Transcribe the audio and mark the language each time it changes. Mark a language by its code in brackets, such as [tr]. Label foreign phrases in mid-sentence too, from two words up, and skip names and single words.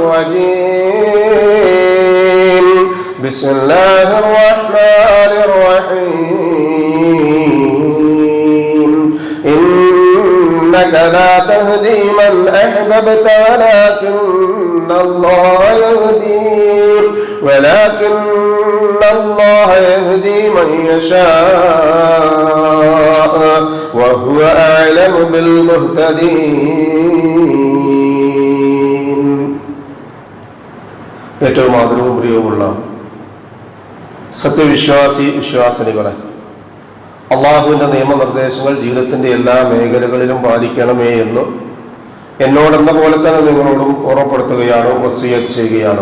[ar] الرجيم بسم الله الرحمن الرحيم إنك لا تهدي من أحببت ولكن الله يهدي من يشاء وهو أعلم بالمهتدين. [ml] ഏറ്റവും ആദരവും പ്രിയവുമുള്ള സത്യവിശ്വാസി വിശ്വാസിനികളെ, അള്ളാഹുവിൻ്റെ നിയമനിർദ്ദേശങ്ങൾ ജീവിതത്തിൻ്റെ എല്ലാ മേഖലകളിലും പാലിക്കണമേ എന്ന് എന്നോടെന്ന പോലെ തന്നെ നിങ്ങളോടും ഓർമ്മപ്പെടുത്തുകയാണ്, വസിയ്യത്ത് ചെയ്യുകയാണ്.